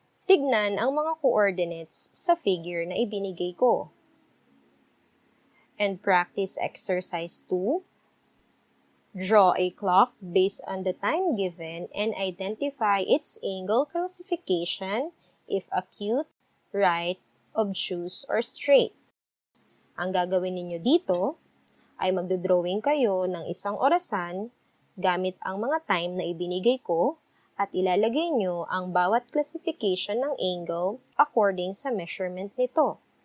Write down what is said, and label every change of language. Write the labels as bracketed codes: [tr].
[tl] Tignan ang mga coordinates sa figure na ibinigay ko. [en] And practice exercise 2. Draw a clock based on the time given and identify its angle classification if acute, right, obtuse, or straight. [tl] Ang gagawin ninyo dito ay magdodrawing kayo ng isang orasan gamit ang mga time na ibinigay ko at ilalagay nyo ang bawat classification ng angle according sa measurement nito.